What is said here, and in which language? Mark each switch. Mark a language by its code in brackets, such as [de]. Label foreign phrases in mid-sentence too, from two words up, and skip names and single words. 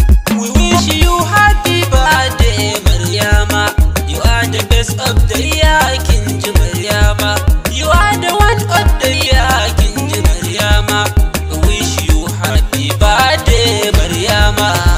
[en] We wish you happy birthday, Maryama. You are the best of the year, [ha] kin ji Maryama. [en] You are the one of the year, [ha] kin ji Maryama. [en] We wish you happy birthday, Maryama.